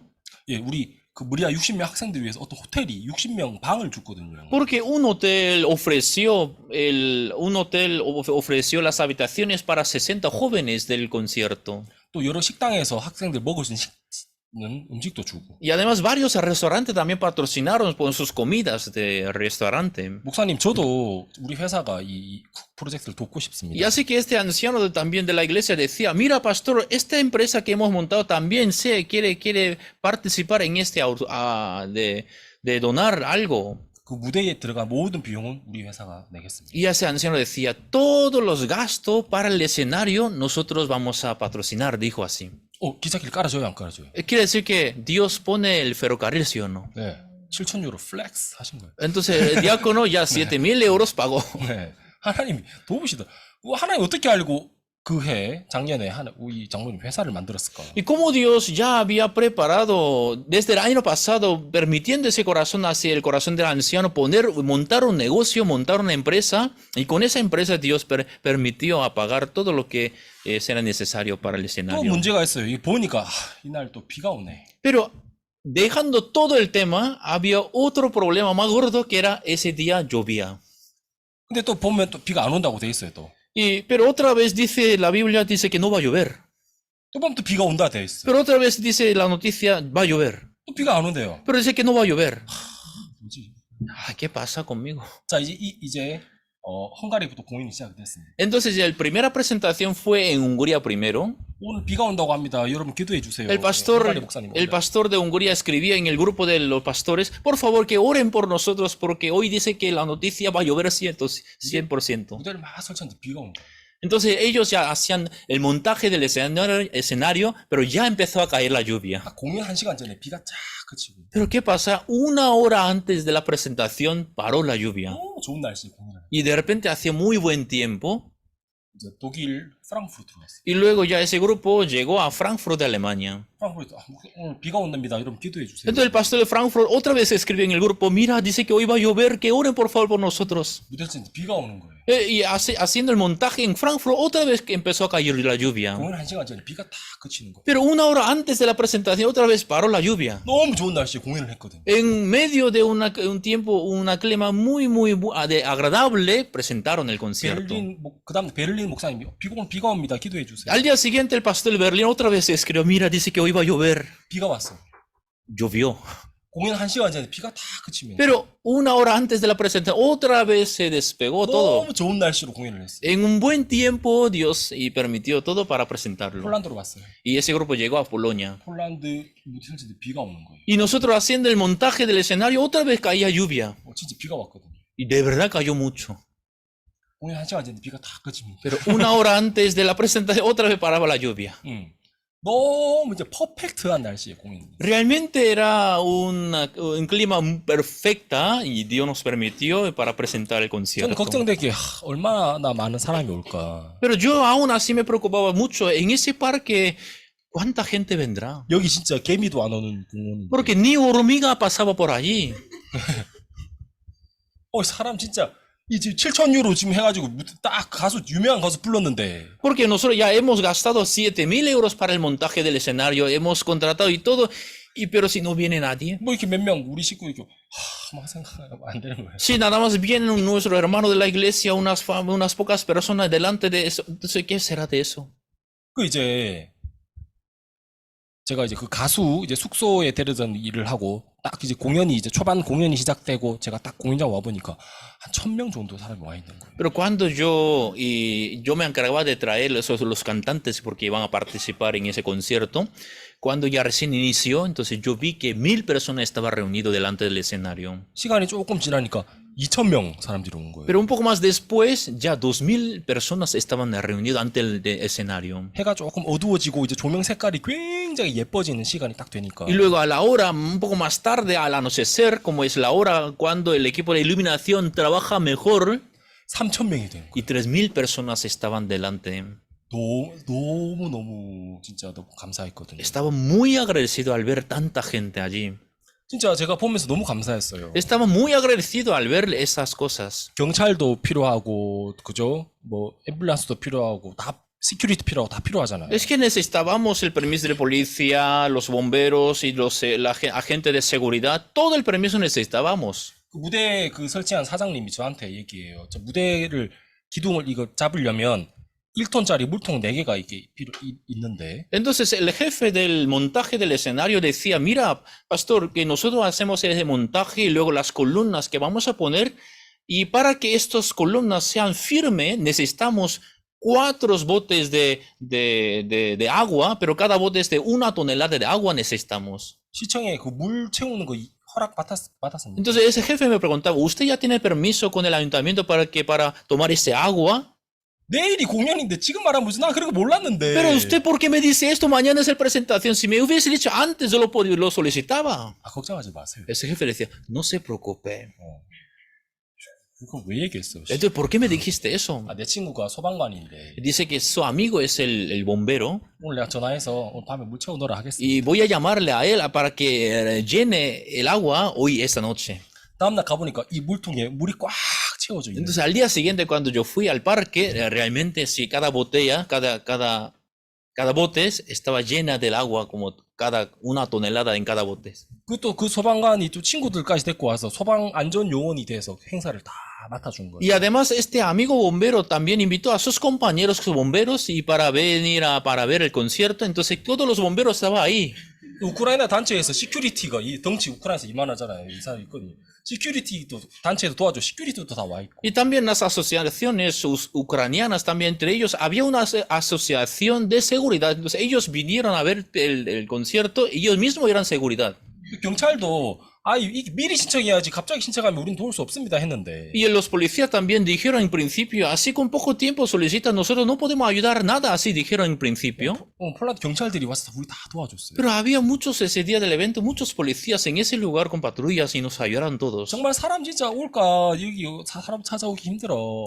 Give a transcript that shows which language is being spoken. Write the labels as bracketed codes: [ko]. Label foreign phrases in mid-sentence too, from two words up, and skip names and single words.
[ko] 예, 우리 그 무리아 60명 학생들 위해서 어떤 호텔이 60명 방을 줬거든요. [es] Porque un hotel ofreció las habitaciones para 60 jóvenes del concierto. [ko] 또 여러 식당에서 학생들 먹을 수 있는 음식도 주고. [es] Y además varios restaurantes también patrocinaron con sus comidas de restaurante. [ko] 목사님 저도 우리 회사가 이 프로젝트를 돕고 싶습니다. [es] Y así que este anciano también de la iglesia decía, mira pastor, esta empresa que hemos montado también quiere participar en de donar algo. [ko] 그 무대에 들어간 모든 비용은 우리 회사가 내겠습니다. [es] Y ese anciano decía, todos los gastos para el escenario nosotros vamos a patrocinar, dijo así. [ko] 기사길 깔아줘요, 안 깔아줘요? [es] Quiere decir que Dios pone el ferrocarril, ¿sí o no? [ko] 네. 7,000유로 플렉스 하신 거예요. [es] Entonces el diácono ya 7.000 euros pagó. [ko] 네. 하나님이 도우시다. 하나님 어떻게 알고 작년에 우리 장로님 회사를 만들었을까? [es] Y cómo Dios ya había preparado desde el año pasado, permitiendo ese corazón hacia el corazón del anciano, montar un negocio, montar una empresa, y con esa empresa Dios permitió apagar todo lo que será necesario para el [ko] 또 [es] escenario. [ko] 문제가 있어요. 이 보니까 이날 또 비가 오네. [es] Pero dejando todo el tema, había otro problema más gordo que era ese día llovía. [ko] 근데 또 보면 또 비가 안 온다고 돼 있어요, 또. [es] Pero otra vez la Biblia dice que no va a llover. [ko] 또 보면 또 비가 온다 돼 있어. [es] Pero otra vez dice la noticia, va a llover. [ko] 또 비가 안 온대요. [es] Pero dice que no va a llover. [ko] 뭐지? [es] ¿Qué pasa conmigo? [ko] 자, 이제 헝가리부터 공연이 시작됐습니다. [es] Entonces, la primera presentación fue en Hungría primero. [ko] 오늘 비가 온다고 합니다. 여러분 기도해 주세요. [es] El pastor de Hungría escribía en el grupo de los pastores, por favor que oren por nosotros porque hoy dice que la noticia va a llover 100%. [ko] 무대를 막 설치했는데 비가 온 거야. [es] Entonces ellos ya hacían el montaje del escenario, pero ya empezó a caer la lluvia. [ko] 공연 1시간 전에 비가 쫙 그치고. [es] Pero ¿qué pasa? Una hora antes de la presentación paró la lluvia. [ko] 좋은 날씨 공연을. [es] Y de repente hacía muy buen tiempo. [ko] 이제 독일 프랑크푸르트로 갔어요. [es] Y luego ya ese grupo llegó a Frankfurt de Alemania. [ko] 프랑크푸르트 오늘 비가 온답니다. 여러분 기도해 주세요. [es] Entonces el pastor de Frankfurt otra vez escribe en el grupo, mira, dice que hoy va a llover, que oren por favor por nosotros. [ko] 무대를 치는데 비가 오는 거예요. [es] Y haciendo el montaje en Frankfurt, otra vez que empezó a caer la lluvia. [ko] 공연 1시간 전에 비가 다 그치는 거예요. [es] Pero una hora antes de la presentación, otra vez paró la lluvia. [ko] 너무 좋은 날씨에 공연을 했거든요. [es] En medio de un tiempo, una clima muy agradable, presentaron el concierto. [ko] 그다음 베를린 목사님이 비가 옵니다. 기도해 주세요. [es] Al día siguiente, el pastor de Berlín otra vez escribió, mira, dice que hoy va a llover. [ko] 비가 왔어. [es] Llovió. [ko] 공연 1시간 전에 비가 다 그치면. [es] Pero una hora antes de la presentación, otra vez se despegó todo. [ko] 너무 좋은 날씨로 공연을 했어요. [es] En un buen tiempo, Dios permitió todo para presentarlo. [ko] 폴란드로 왔어요. [es] Y ese grupo llegó a Polonia. [ko] 폴란드 무대 설치 때 비가 오는 거예요. [es] Y nosotros haciendo el montaje del escenario, otra vez caía lluvia. [ko] 진짜 비가 왔거든요. [es] Y de verdad cayó mucho. [ko] 공연 1시간 전에 비가 다 그칩니다. [es] Pero una hora antes de la presentación otra vez paraba la lluvia. [ko] 너무 이제 퍼펙트한 날씨에 공연입니다. [es] Realmente era un clima perfecta y Dios nos permitió para presentar el [ko] 저는 [es] concierto. [ko] 걱정되게 얼마나 많은 사람이 올까. [es] Pero yo aún así me preocupaba mucho. En ese parque, ¿cuánta gente vendrá? [ko] 여기 진짜 개미도 안 오는 공연인데. [es] Porque ni hormiga pasaba por allí. [ko] 사람 진짜 이 지금 7,000유로 지금 해가지고 딱 가수 유명한 가수 불렀는데. [es] Porque nosotros ya hemos gastado 7.000 euros para el montaje del escenario, hemos contratado y todo, pero si no viene nadie. [ko] 뭐 이렇게 몇 명 우리 식구 이렇게 막 생각하면 안 되는 거예요. [es] Si nada más vienen nuestro hermano de la iglesia, unas pocas personas delante de eso, entonces ¿qué será de eso? [ko] 그 이제 제가 이제 그 가수 이제 숙소에 데려다 일을 하고 딱 이제 공연이 이제 초반 공연이 시작되고 제가 딱 공연장 와 보니까 한 1,000명 정도 사람이 와 있는 거예요. [es] Pero cuando yo me encargaba de traer los cantantes porque iban a participar en ese concierto, cuando ya recién inició, entonces yo vi que 1.000 personas estaban reunidas delante del escenario. [ko] 시간이 조금 지나니까 2,000명 사람들이 온 거예요. [es] Pero un poco más después, ya 2.000 personas estaban reunidas ante el escenario. [ko] 해가 조금 어두워지고 이제 조명 색깔이 굉장히 예뻐지는 시간이 딱 되니까. [es] Y luego a la hora, un poco más tarde, al anochecer, como es la hora cuando el equipo de iluminación trabaja mejor, [ko] 3,000명이 된 거예요. [es] y 3.000 personas estaban delante. [ko] 너무 진짜 너무 감사했거든요. [es] Estaba muy agradecido al ver tanta gente allí. [ko] 진짜 제가 보면서 너무 감사했어요. [es] Estaba muy agradecido al ver esas cosas. [ko] 경찰도 필요하고 그죠? 뭐 앰뷸런스도 필요하고 다 시큐리티 필요하고 다 필요하잖아요. [es] Es que necesitábamos el permiso de policía, los bomberos y la agente de seguridad. Todo el permiso necesitábamos. [ko] 그 무대 그 설치한 사장님이 저한테 얘기해요. 저 무대를 기둥을 이거 잡으려면 1톤짜리 물통 4개가 이게 있는데. [es] Entonces el jefe del montaje del escenario decía, mira, pastor, que nosotros hacemos ese montaje y luego las columnas que vamos a poner, y para que estas columnas sean firmes necesitamos 4 botes de agua, pero cada bote es de 1 tonelada de agua necesitamos. [ko] 시청에 그 물 채우는 거 허락 받았습니다. [es] Entonces ese jefe me preguntaba, ¿usted ya tiene permiso con el ayuntamiento para tomar ese agua? [ko] 내일이 공연인데 지금 말하면 무슨 난 그런 거 몰랐는데. [es] Pero usted, ¿por qué me dice esto? Mañana es la presentación. Si me hubiese dicho antes, yo lo solicitaba. [ko] 걱정하지 마세요. [es] Ese jefe decía, no se preocupe. [ko] 그거 왜 얘기했어? [es] Entonces, ¿por qué me dijiste eso? [ko] 내 친구가 소방관인데. [es] Dice que su amigo es el bombero. [ko] 오늘 내가 전화해서 오늘 밤에 물 채우너라 하겠습니다. [es] Y voy a llamarle a él para que llene el agua hoy, esta noche. [ko] 다음날 가보니까 이 물통에 물이 꽉 채워져 있는. [es] Entonces, al día siguiente, cuando yo fui al parque, realmente si cada botella, cada bote estaba llena del agua, como 1 tonelada en cada bote. [ko] 그것도 그 소방관이 또 친구들까지 데리고 와서 소방 안전 요원이 돼서 행사를 다 맡아준 거예요. [es] Y además este amigo bombero también invitó a sus compañeros bomberos y para venir para ver el concierto, entonces todos los bomberos estaban ahí. [ko] 우크라이나 단체에서 시큐리티가 이 덩치 우크라이나에서 이만하잖아요. 이 사람이 있거든요. 시큐리티도 단체에도 도와줘. 시큐리티도 다 와 있고. [es] Y también las asociaciones ucranianas, también entre ellos, había una asociación de seguridad. Entonces ellos vinieron a ver el concierto y ellos mismos eran seguridad. [ko] 경찰도 미리 신청해야지 갑자기 신청하면 우린 도울 수 없습니다 했는데. [es] Y los policías también dijeron en principio, así con poco tiempo solicitan, nosotros no podemos ayudar nada, así dijeron en principio. [ko] 폴란드 경찰들이 와서 우리 다 도와줬어요. [es] Pero había muchos ese día del evento, muchos policías en ese lugar con patrullas y nos ayudaron todos. [ko] 정말 사람 진짜 올까 여기 사람 찾아오기 힘들어.